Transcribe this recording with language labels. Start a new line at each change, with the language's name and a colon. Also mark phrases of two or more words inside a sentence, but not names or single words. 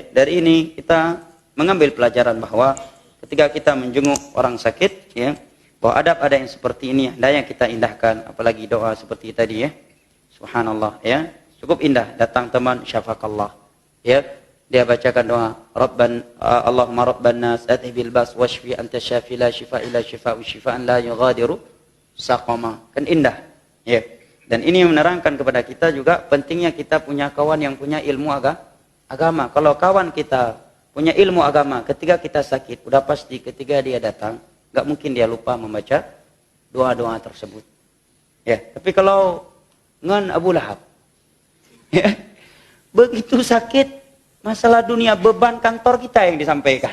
Indonesian: Dari ini kita mengambil pelajaran bahwa ketika kita menjenguk orang sakit, ya, bahwa ada yang seperti ini hendaknya kita indahkan, apalagi doa seperti tadi ya. Subhanallah ya, cukup indah datang teman syafakallah. Ya, dia bacakan doa,
Arabic: اللهم رب الناس أذهب البأس واشف أنت الشافي لا شفاء إلا شفاء شفاء لا يغادر سقما.
Indonesian: Kan indah. Ya. Dan ini menerangkan kepada kita juga pentingnya kita punya kawan yang punya ilmu agama. Kalau kawan kita punya ilmu agama, ketika kita sakit, udah pasti ketika dia datang, nggak mungkin dia lupa membaca doa-doa tersebut. Ya, tapi kalau ngan Abu Lahab, ya, begitu sakit, masalah dunia, beban kantor kita yang disampaikan.